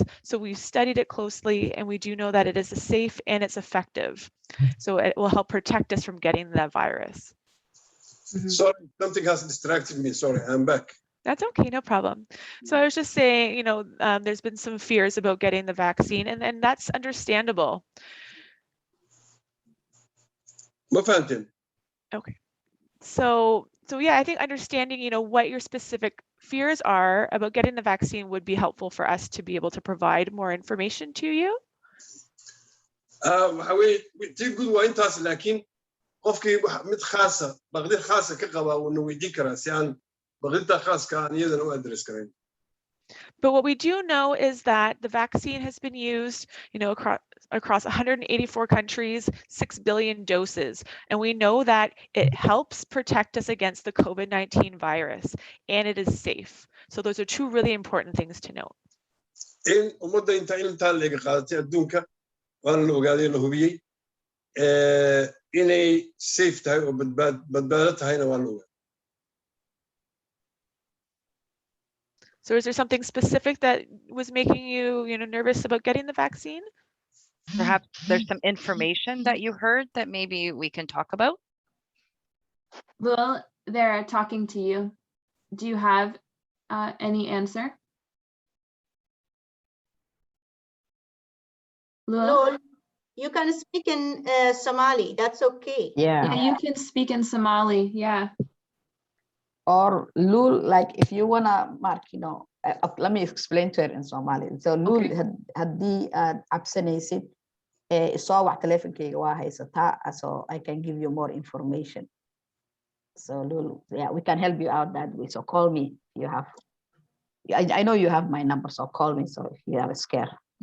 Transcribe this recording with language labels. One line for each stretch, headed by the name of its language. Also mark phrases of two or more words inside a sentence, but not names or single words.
English: So we've studied it closely, and we do know that it is safe and it's effective. So it will help protect us from getting the virus. Sorry, something has distracted me. Sorry, I'm back. That's okay, no problem. So I was just saying, there's been some fears about getting the vaccine, and that's understandable.
Arabic: ما فهمتين.
English: Okay. So yeah, I think understanding, what your specific fears are about getting the vaccine would be helpful for us to be able to provide more information to you.
Somali: tii guud waa intaas, laakiin qofkii mid khaasa baqdin khaasa ka qaba wuuna weydiin karaa si aan baqdinta khaaska aan iyadana u address karayn.
English: But what we do know is that the vaccine has been used, across 184 countries, 6 billion doses. And we know that it helps protect us against the COVID-19 virus, and it is safe. So those are two really important things to note.
Somali: In ummadda intaa leega qaadatay adduunka waana la ogaaday la hubiyey inay safe tahay oo badbaado tahayna waa la ogaaday.
English: So is there something specific that was making you, nervous about getting the vaccine? Perhaps there's some information that you heard that maybe we can talk about. Lul, they're talking to you. Do you have any answer? Lul? Lul, you can speak in Somali. That's okay. Yeah, you can speak in Somali. Yeah. Or Lul, like if you wanna mark, let me explain to her in Somali.
Somali: So Lul, haddii aad cabsanaysid, soo wac telefonkeyga waa haysataa,
English: so I can give you more information. So Lul, yeah, we can help you out that way. So call me if you have. I know you have my number, so call me. So if you have a scare.